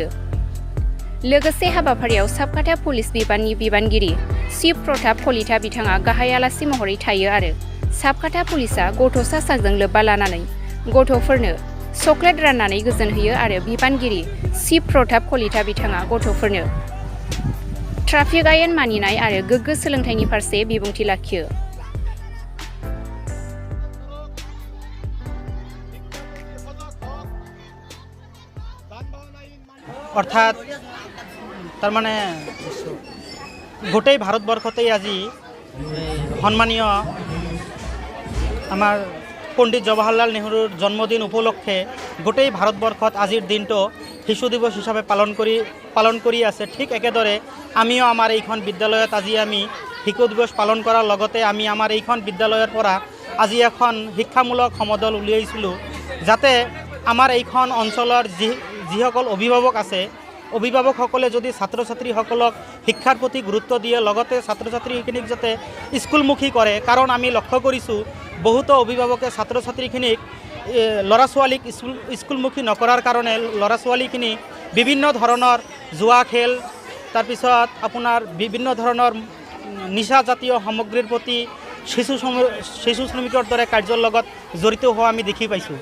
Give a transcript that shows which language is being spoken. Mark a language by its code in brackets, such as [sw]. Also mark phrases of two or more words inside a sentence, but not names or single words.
[brx] लोगोसे हाबाफारियाव साबखाथा पुलिस बिबाननि बिबानगिरि चिफ प्रताप कलिता बिथाङा गाहाय आलासि महरै थायो आरो साबखाथा पुलिसा गथ'सा सानजों लोब्बा लानानै गथ'फोरनो चकलेट राननानै गोजोन होयो आरो बिबानगिरि चिफ प्रताप कलिता बिथाङा गथ'फोरनो ट्राफिक आयेन मानिनाय आरो गोग्गो सोलोंथाइनि फारसे बिबुंथि लाखियो। [as] অৰ্থাৎ তাৰমানে গোটেই ভাৰতবৰ্ষতে আজি সন্মানীয় আমাৰ পণ্ডিত জৱাহৰলাল নেহৰুৰ জন্মদিন উপলক্ষে গোটেই ভাৰতবৰ্ষত আজিৰ দিন টো শিশু দিৱস হিচাপে পালন কৰি আছে। ঠিক একেদৰে আমিও আমাৰ এইখন বিদ্যালয়ত আজি আমি শিশু দিৱস পালন কৰাৰ লগতে আমি আমাৰ এইখন বিদ্যালয়ৰ পৰা আজি এখন শিক্ষামূলক সমদল উলিয়াইছিলো যাতে আমাৰ এইখন অঞ্চলৰ যিসকল অভিভাৱক আছে অভিভাৱকসকলে যদি ছাত্ৰ ছাত্ৰীসকলক শিক্ষাৰ প্ৰতি গুৰুত্ব দিয়ে লগতে ছাত্ৰ ছাত্ৰীখিনিক যাতে স্কুলমুখী কৰে। কাৰণ আমি লক্ষ্য কৰিছোঁ বহুতো অভিভাৱকে ছাত্ৰ ছাত্ৰীখিনিক ল'ৰা ছোৱালীক স্কুলমুখী নকৰাৰ কাৰণে ল'ৰা ছোৱালীখিনি বিভিন্ন ধৰণৰ জুৱা খেল তাৰপিছত আপোনাৰ বিভিন্ন ধৰণৰ নিচাজাতীয় সামগ্ৰীৰ প্ৰতি শিশু শ্ৰমিকৰ দৰে কাৰ্যৰ লগত জড়িত হোৱা আমি দেখি পাইছোঁ।